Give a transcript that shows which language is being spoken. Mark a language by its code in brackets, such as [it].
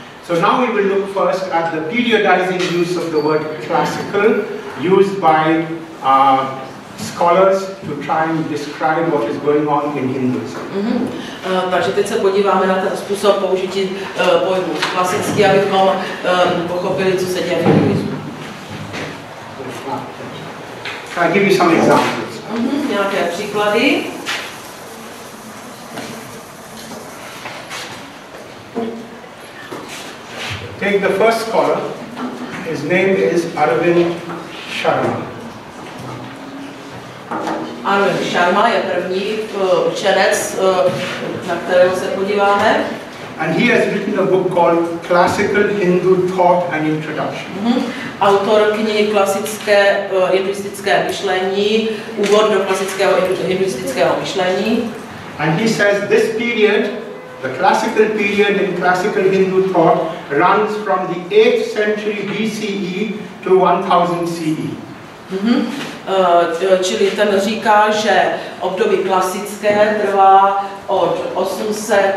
[en] So now we will look first at the periodizing use of the word classical used by scholars to try and describe what is going on in Hinduism. [cs] Takže teď se podíváme na ten způsob použití pojmu klasický, abychom pochopili, co se děje v hinduismu. [en] I'll give you some examples. [cs] Nějaké příklady. [en] Take the first scholar. His name is Arvind Sharma. [cs] Arvind Sharma je první učenec, na kterého se podíváme. [en] And he has written a book called Classical Hindu Thought and Introduction. [cs] Autor knihy Klasické hinduistické myšlení, úvod do klasického hinduistického myšlení. [en] And he says this period, the classical period in classical Hindu thought, runs from the 8th century BCE to 1000 CE. [cs] Čili ten říká, že období klasické trvá od 8.